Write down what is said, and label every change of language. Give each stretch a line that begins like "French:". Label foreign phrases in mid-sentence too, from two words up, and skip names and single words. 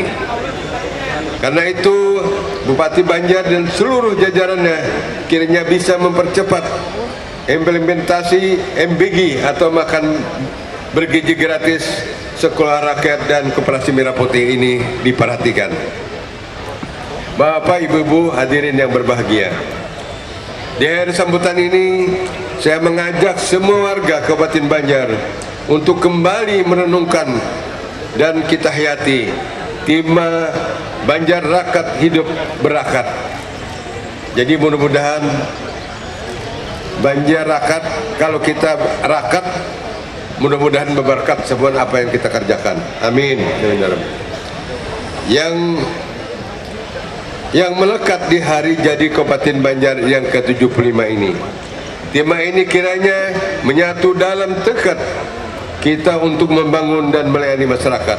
Indonesian: Karena itu Bupati Banjar dan seluruh jajarannya kiranya bisa mempercepat implementasi MBG atau makan bergizi gratis, sekolah rakyat, dan koperasi merah putih ini diperhatikan. Bapak, Ibu-ibu, hadirin yang berbahagia, di akhir sambutan ini saya mengajak semua warga Kabupaten Banjar untuk kembali merenungkan dan kita hayati tema Banjar Rakat Hidup Berakat. Jadi mudah-mudahan Banjar Rakat, kalau kita rakat, mudah-mudahan berberkat semua apa yang kita kerjakan. Amin. Yang melekat di hari jadi Kabupaten Banjar yang ke-75 ini, tema ini kiranya menyatu dalam tekad kita untuk membangun dan melayani masyarakat.